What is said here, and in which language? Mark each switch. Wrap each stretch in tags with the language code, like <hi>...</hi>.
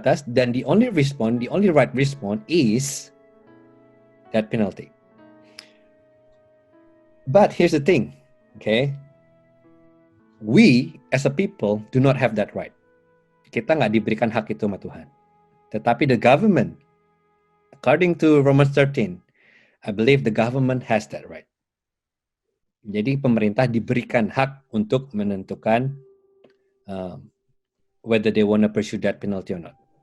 <en>dan the only right response is that penalty. But here's the thing, okay? We as a people do not have that right.</en> <id>Kita nggak diberikan hak itu sama Tuhan.</id> <en>Tetapi the government, according to Romans 13, I believe the government has that right.</en> <id>Jadi pemerintah diberikan hak untuk menentukan</id> <en>whether they want to pursue that penalty or not.</en>